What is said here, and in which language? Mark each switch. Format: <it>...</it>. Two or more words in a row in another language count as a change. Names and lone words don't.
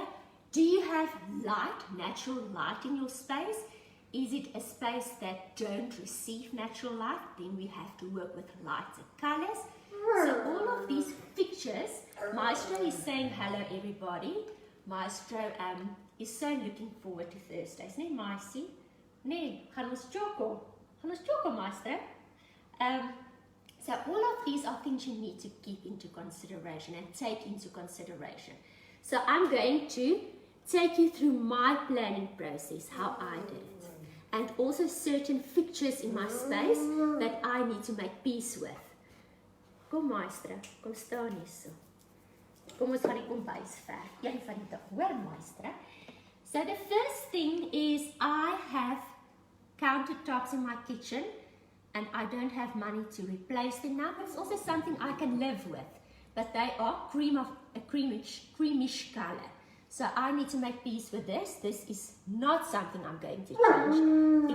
<en>Do you have light, natural light in your space? Is it a space that don't receive natural light? Then we have to work with lighter colors. So all of these fixtures, Maestro is saying hello everybody. Maestro is so looking forward to Thursdays,</en> <af>nee Maisie? Nee, gaan ons charcoal. Gaan ons charcoal, Maestro?</af> <en>So all of these are things you need to keep into consideration and take into consideration. So I'm going to take you through my planning process, how I did it. And also certain fixtures in my space that I need to make peace with.</en> <af>Kom Maestro, kom staan hier so. Kom ons gaan die kombuis werk. Een van die dag, hoor Maestro?</af> <en>So the first thing is I have countertops in my kitchen and I don't have money to replace them now, but it's also something I can live with. but they are creamish color. So I need to make peace with this. This is not something I'm going to change.</en>